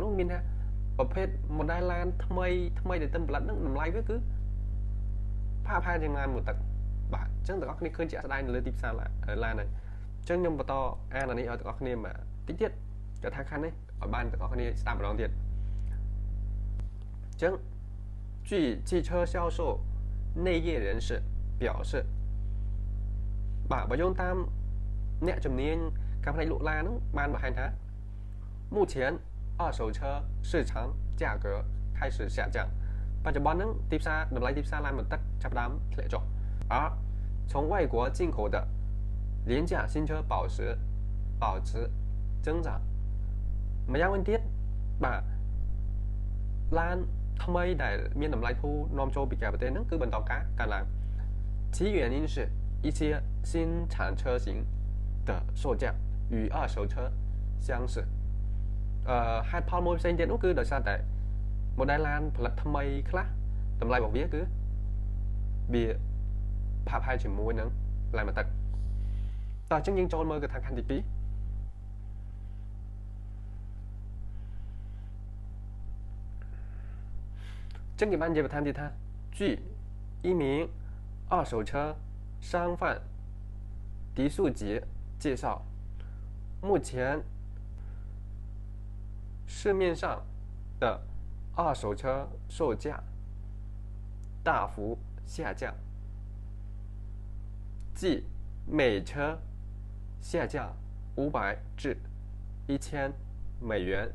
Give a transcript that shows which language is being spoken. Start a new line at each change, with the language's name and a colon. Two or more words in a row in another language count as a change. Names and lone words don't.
Khmer: នោះមានថាប្រភេទ model ឡានថ្មីដែលទិញផលិតហ្នឹងតម្លៃវាគឺផាកផាយជាងឡានមកទឹកបាទអញ្ចឹងទាំងអស់គ្នាឃើញជាក់ស្ដែងនៅលើទីផ្សារឡានហ្នឹងអញ្ចឹងខ្ញុំបន្តអានអានេះឲ្យទាំងអស់គ្នាមកតិចទៀតគាត់ថាខាងនេះឲ្យបានទាំងអស់ គ្នាស្ដាប់ម្ដងទៀតអញ្ចឹង
Chinese: 据汽车销售内业人士表示
Khmer: បាទបើយោងតាមអ្នកជំនាញការផ្នែកលក់ឡានហ្នឹងបានបង្ហាញថា
Chinese: 目前二手车市场价格开始下降
Khmer: បច្ចុប្បន្នហ្នឹងទីផ្សារតម្លៃទីផ្សារឡានមកទឹកចាប់ផ្ដើមធ្លាក់ចុះ而从外
Chinese: 国进口的廉价新车保持增长
Khmer: ម្យ៉ាងវិញទៀតបាទឡានថ្មីដែលមាន តម្លៃធូរនាំចូលពីក្រៅប្រទេសហ្នឹងគឺបន្តការកើនឡើង
Chinese: 其原因是一些新产车型的售价与二手车相似
Khmer: ហេតុផលមួយផ្សេងទៀតនោះគឺដោយសារតែ model ឡានផលិតថ្មីខ្លះតម្លៃរបស់វាគឺវាផាកផាយជាមួយនឹងឡានមកទឹកតោះអញ្ចឹងយើងចូលមើលកថាខណ្ឌទី2 ចឹងគេបាននិយាយបន្ថែមទៀតថា
Chinese: 据一名二手车商贩狄素杰介绍目前市面上的二手车售价大幅下降即每车下降500至1000美元